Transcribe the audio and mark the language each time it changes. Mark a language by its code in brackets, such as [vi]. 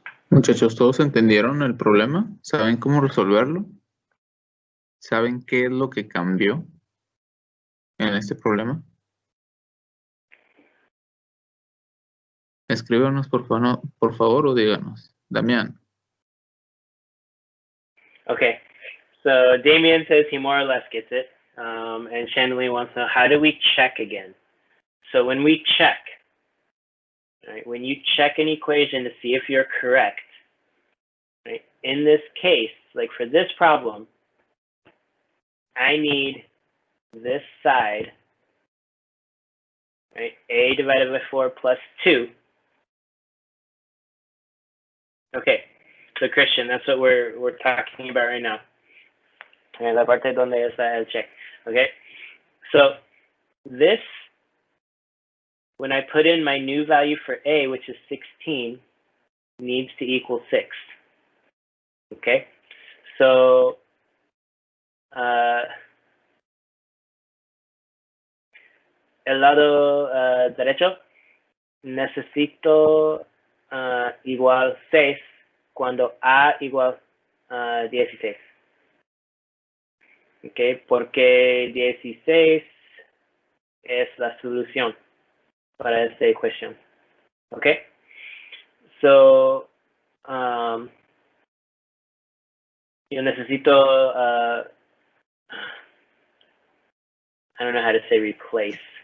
[es] Muchachos, ¿todos entendieron el problema? ¿Saben cómo resolverlo? ¿Saben qué es lo que cambió en este problema? Escríbanos por favor o díganos. Damián. [en] Okay, so Damien says he more or less gets it. And Chandelier wants to know, how do we check again? So when we check, right, when you check an equation to see if you're correct, right, in this case, like for this problem, I need this side, right, a divided by 4 plus 2. Okay, so Christian, that's what we're talking about right now. [es] En la parte donde está el check. [en] Okay, so this, when I put in my new value for a, which is 16, needs to equal 6. Okay, so [es] el lado derecho, necesito igual 6 cuando a igual 16. Okay, porque 16 es la solución para esta ecuación. [en] Okay, so [es] yo necesito [en] I don't know how to say replace.